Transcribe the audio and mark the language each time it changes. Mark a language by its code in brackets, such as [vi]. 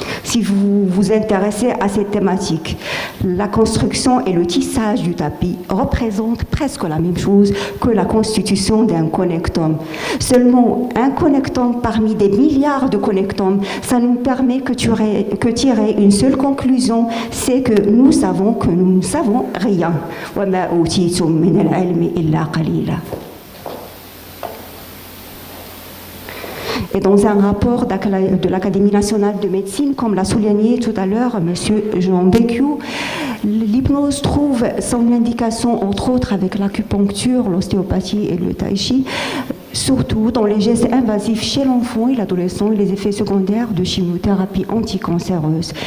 [fr] Si vous vous intéressez à cette thématique, la construction et le tissage du tapis représentent presque la même chose que la constitution d'un connectome. Seulement, un connectome parmi des milliards de connectomes, ça nous permet que tirer une seule conclusion, c'est que nous savons rien. [ar] وما أوتيتم من العلم إلا قليلا. [fr] Et dans un rapport de l'Académie nationale de médecine, comme l'a souligné tout à l'heure M. Jean Bécu, l'hypnose trouve son indication, entre autres, avec l'acupuncture, l'ostéopathie et le tai chi, surtout dans les gestes invasifs chez l'enfant et l'adolescent et les effets secondaires de chimiothérapie anticancéreuse.